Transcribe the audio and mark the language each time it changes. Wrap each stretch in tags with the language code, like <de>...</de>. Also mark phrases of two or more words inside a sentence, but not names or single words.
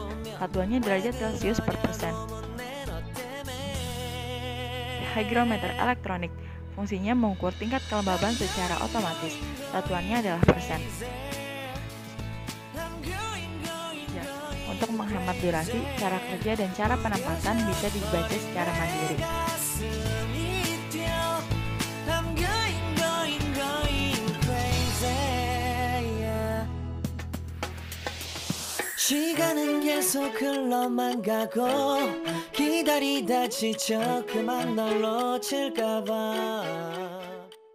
<id>Satuannya derajat Celcius per persen. Hygrometer elektronik. Fungsinya mengukur tingkat kelembaban secara otomatis. Satuannya adalah persen. Ya, untuk menghemat durasi, cara kerja dan cara penempatan bisa dibaca secara mandiri.</id> <ko>시간은 계속 흘러만 가고 기다리다 지쳐 그만 널 놓칠까봐</ko>